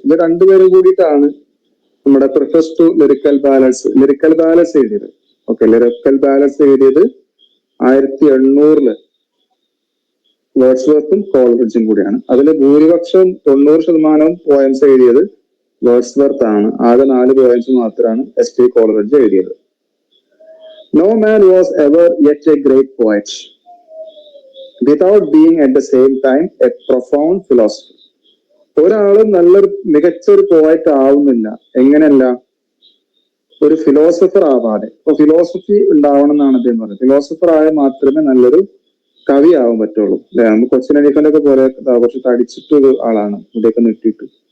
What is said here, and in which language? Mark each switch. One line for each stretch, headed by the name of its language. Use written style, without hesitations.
Malayalam: ഇത് രണ്ടുപേരും കൂടിയിട്ടാണ് നമ്മുടെ പ്രിഫസ് ടു ലിറിക്കൽ ബാലൻസ് എഴുതിയത്. ഓക്കെ, ലിറിക്കൽ ബാലൻസ് എഴുതിയത് 1800 വേർഡ്സ്വർത്തും കോൾറിഡ്ജും കൂടിയാണ്. അതിൽ ഭൂരിപക്ഷം 90% പോയംസ് എഴുതിയത് വേർഡ്സ്വർത്ത് ആണ്. ആകെ 4 പോയംസ് മാത്രമാണ് എസ്.ടി. കോൾറിഡ്ജ് എഴുതിയത്.
English: No man was ever yet a great poet without being at the same time a profound philosopher.
Malayalam: ഒരാളും നല്ലൊരു മികച്ചൊരു പോയറ്റ് ആവുന്നില്ല, എങ്ങനെയല്ല, ഒരു ഫിലോസഫർ ആവാതെ. ഇപ്പൊ ഫിലോസഫി ഉണ്ടാവണം എന്നാണ് അദ്ദേഹം പറയുന്നത്. ഫിലോസഫർ ആയാൽ മാത്രമേ നല്ലൊരു കവി ആവാൻ പറ്റുള്ളൂ. നമ്മൾ കൊച്ചിൻ അലീഫന്റെ ഒക്കെ പോലെ കുറച്ച് തടിച്ചിട്ടൊരു ആളാണ്, ഇവിടെയൊക്കെ നെട്ടിട്ട്.